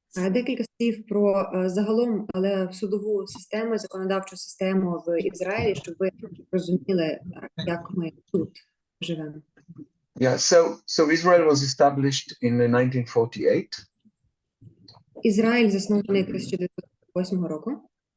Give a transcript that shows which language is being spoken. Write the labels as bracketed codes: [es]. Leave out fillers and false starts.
[uk] Декілька слів про загалом, але в судову систему, законодавчу систему в Ізраїлі, щоб ви розуміли, як ми тут живемо. [en] Yeah, so Israel was established in 1948. [uk] Ізраїль заснований 1948 року.